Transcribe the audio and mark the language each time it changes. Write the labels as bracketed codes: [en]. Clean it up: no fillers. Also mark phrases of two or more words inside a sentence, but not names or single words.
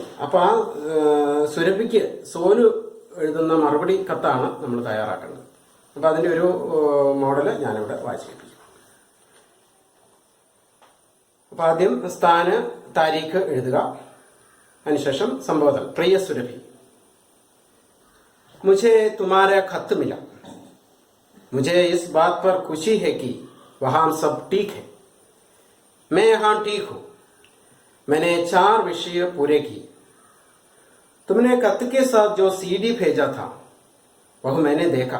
[ml] അപ്പോൾ ആ സുരഭിക്ക് സോനു എഴുതുന്ന മറുപടി കത്താണ് നമ്മൾ തയ്യാറാക്കേണ്ടത്. അപ്പോൾ അതിന്റെ ഒരു മോഡല് ഞാനിവിടെ വായിച്ചു കേൾപ്പിക്കും. അപ്പൊ ആദ്യം സ്ഥാന താരീഖ് എഴുതുക. അതിനുശേഷം സംബോധന. പ്രിയ സുരഭി, [hi] मुझे तुम्हारा खत मिला. मुझे इस बात पर खुशी है कि वहां सब ठीक है. मैं यहाँ ठीक हूं. मैंने 4 विषय पूरे किए. तुमने खत के साथ जो CD भेजा था वह मैंने देखा.